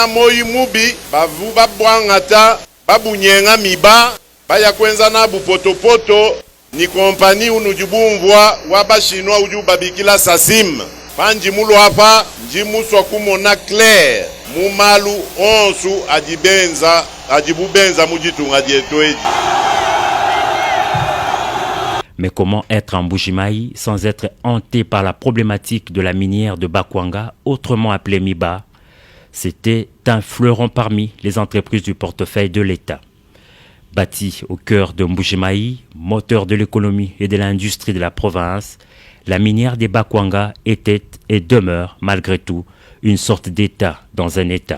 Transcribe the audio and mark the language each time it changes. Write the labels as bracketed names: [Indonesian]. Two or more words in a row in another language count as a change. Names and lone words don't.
[Luba-Lulua] moyi mubi bavu babwangata babunyenga miba baya kwenza na bupotopoto ni kompani unujubumvwa wabashinwa ujubabikila sasim panji mulo hapa njimuswa kumona clair mumalu onsu ajibubenza mujitunga dietoeji. [French] Mais comment être en Mbuji-Mayi sans être hanté par la problématique de la minière de Bakwanga, autrement appelée Miba? C'était un fleuron parmi les entreprises du portefeuille de l'État. Bâtie au cœur de Mbuji-Mayi, moteur de l'économie et de l'industrie de la province, la minière des Bakwanga était et demeure malgré tout une sorte d'État dans un État.